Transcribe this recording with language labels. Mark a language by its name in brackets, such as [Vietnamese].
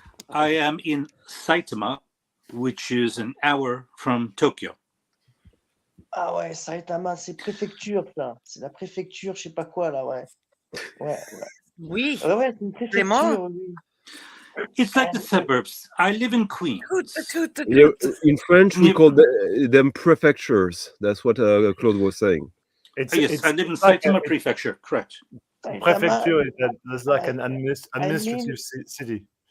[English] I am in Saitama, which is an hour from Tokyo. [French] Ah ouais, Saitama, c'est préfecture, ça. C'est la préfecture, je sais pas quoi, là, ouais. Ouais, Oui. ouais, c'est une préfecture, oui. [English] It's like the suburbs. I live in Queens. Yeah, in French, we call them prefectures. That's what Claude was saying. Yes, I live in like Saitama Prefecture. Correct. Prefecture is there's like an administrative city.